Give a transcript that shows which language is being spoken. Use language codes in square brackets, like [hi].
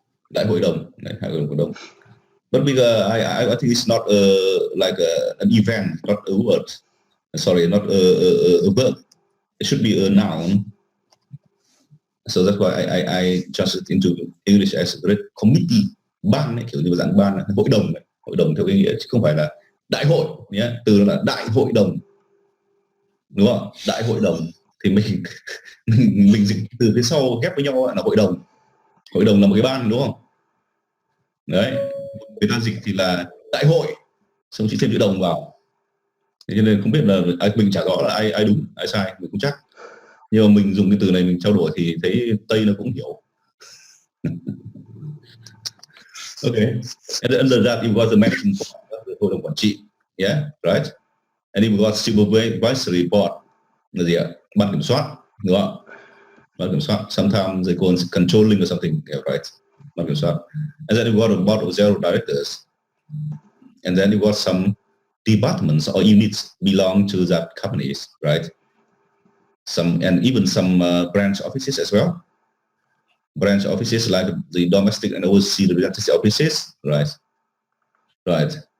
[vi] Đại hội đồng, đại hội đồng. [en] But because I think it's not like an event, not a word. Sorry, not a verb. It should be a noun. So that's why I translate into English as a great committee. [vi] Ban này, kiểu như dạng ban này, hội đồng theo cái nghĩa chứ không phải là đại hội nhé. Từ là đại hội đồng, đúng không? Đại hội đồng thì mình dịch từ phía sau ghép với nhau là hội đồng. Hội đồng là một cái ban, đúng không? Đấy, người ta dịch thì là đại hội, xong chỉ thêm chữ đồng vào. Thế cho nên không biết là mình chả rõ là ai đúng ai sai, mình không chắc. Nhưng mà mình dùng cái từ này mình trao đổi thì thấy Tây nó cũng hiểu. [en] Okay, and under that you got the management board, the hội đồng quản trị, yeah, right, and you got supervisory board, [vi] là gì ạ? Ban kiểm soát, đúng không? Ban kiểm soát. [en] Sometimes they call it controlling or something, yeah, right? Ban kiểm soát. And then you got a board of 0 directors, and then you got some departments or units belong to that companies, right? Some and even some branch offices as well. Branch offices like the domestic and overseas representative offices, right? Right.